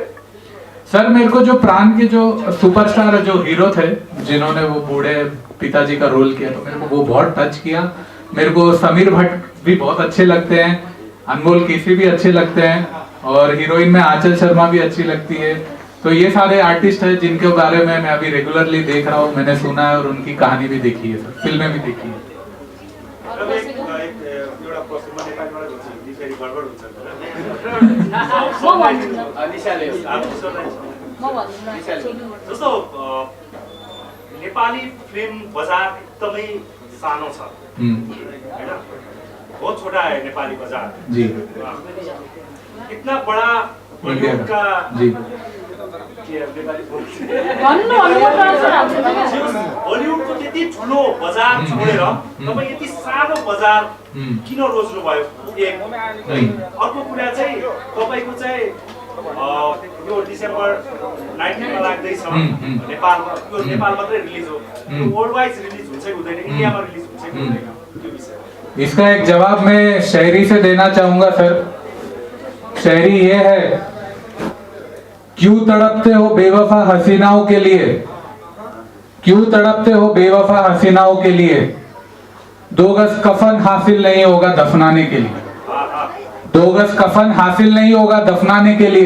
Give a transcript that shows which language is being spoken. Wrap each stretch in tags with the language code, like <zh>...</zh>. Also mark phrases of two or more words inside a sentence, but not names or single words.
<hi>सर मेरे को जो प्राण के जो सुपरस्टार जो हीरो थे, जिन्होंने वो बूढ़े पिताजी का रोल किया, तो मेरे को वो बहुत टच किया। मेरे को समीर भट्ट भी बहुत अच्छे लगते हैं, अनमोल केसी भी अच्छे लगते हैं, और हीरोइन में आंचल शर्मा भी अच्छी लगती है। तो ये सारे आर्टिस्ट हैं जिनके बारे में मैं अभी रेगुलरली देख रहा हूँ, मैंने सुना है और उनकी कहानी भी देखी है सर, फिल्में भी देखी है।</hi> <ne>जस्तो नेपाली फिल्म बजार एकदमै सानो छ हैन,</ne> <hi>बहुत छोटा है नेपाली बाजार जी। इतना बड़ा बॉलीवुड का जी</hi> <ne>बॉलीवुड को त्यति ठुलो बजार छोडेर तपाईँ यति सानो बजार किन रोज्नु भयो? एक अर्को कुरा चाहिँ तपाईको चाहिँ यो डिसेम्बर 19 मा लाग्दैछ नेपाल, यो नेपाल मात्रै रिलिज हो,</ne> <en>world wide</en> <ne>रिलिज हुन्छ कि हुँदैन, इन्डियामा रिलिज हुन्छ कि हुँदैन, त्यो विषय</ne> <hi>इसका एक जवाब मैं शायरी से देना चाहूंगा सर। शायरी ये है, क्यों तड़पते हो बेवफा हसीनाओं के लिए, क्यों तड़पते हो बेवफा हसीनाओं के लिए, 2 गज कफन हासिल नहीं होगा दफनाने के लिए, 2 गज कफन हासिल नहीं होगा दफनाने के लिए।</hi>